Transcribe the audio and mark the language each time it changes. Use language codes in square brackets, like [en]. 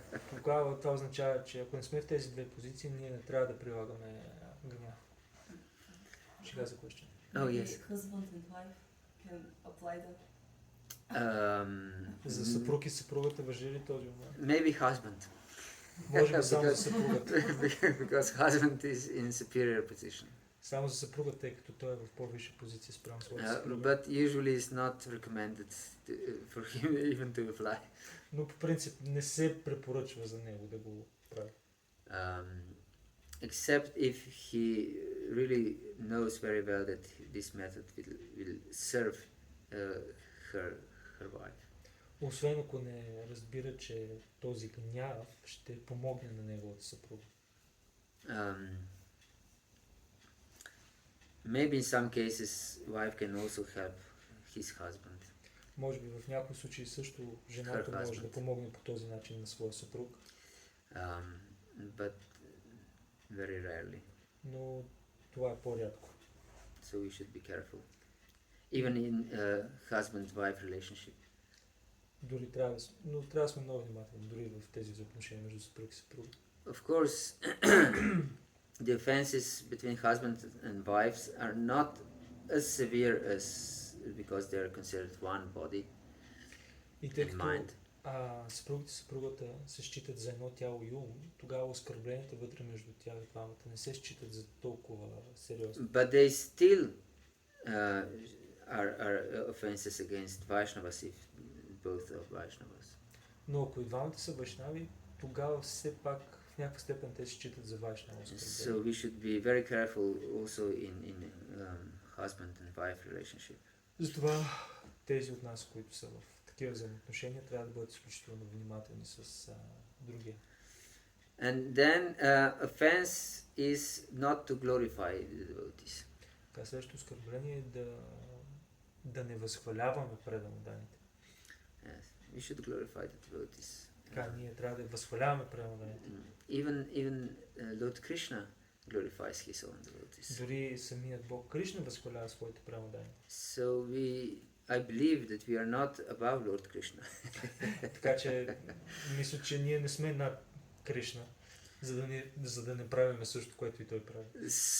[bg] тогава това означава, че ако не сме в тези две позиции, ние не трябва да прилагаме гняв. Сега за question. [en] Oh yes. Husband and wife can apply that. [bg] За съпруг и съпругата важи ли този момент? [en] Maybe husband. [bg] Може би само за съпругата. [en] Because husband is in superior position. [bg] Само за съпругата, тъй като той е в по-висша позиция спрямо своята съпруга. [en] But usually it's not recommended for him even to apply. [bg] Но по принцип не се препоръчва за него да го прави. [en] Except if he really knows very well that this method will serve her wife. [bg] Освен ако не разбира, че този гняв ще помогне на неговата съпруга. [en] Maybe in some cases wife can also help his husband. [bg] Може би в някои случаи също жената може да помогне по този начин на своя съпруг. [en] But very rarely. [bg] Но това е по-рядко. [en] So we should be careful. Even in husband-wife relationship. [bg] Дори трябва да сме много внимателни, дори в тези взаимоотношения между съпруг и съпруга. [en] Of course, the offenses between husband and wives are not as severe as because they are considered one body and mind. [bg] Съпругът и съпругата се считат за едно тяло и ум, тогава оскърбленията вътре между тях двамата не се считат за толкова сериозни. [en] But they still are offenses against Vaishnavas if both are Vaishnavas. [bg] Но ако и двамата са вайшнави, тогава все пак в някаква степен те се считат за вайшнави. [en] So we should be very careful also in husband and wife relationship. [bg] Затова тези от нас, които са в такива взаимоотношения, трябва да бъдат изключително внимателни с другия. [en] And then offense is not to glorify the devotees. [bg] Така следващото оскърбление е да не възхваляваме преданните. [en] Yes, we should glorify the devotees. [bg] Така ние трябва да възхваляваме преданните. [en] Even Lord Krishna glorifies his own devotees. [bg] Дори самият Бог Кришна възхвалява своите преданни. [en] So I believe that we are not above Lord Krishna. [bg] Така че мисля, че ние не сме над Кришна, за да не правиме също, което и той прави.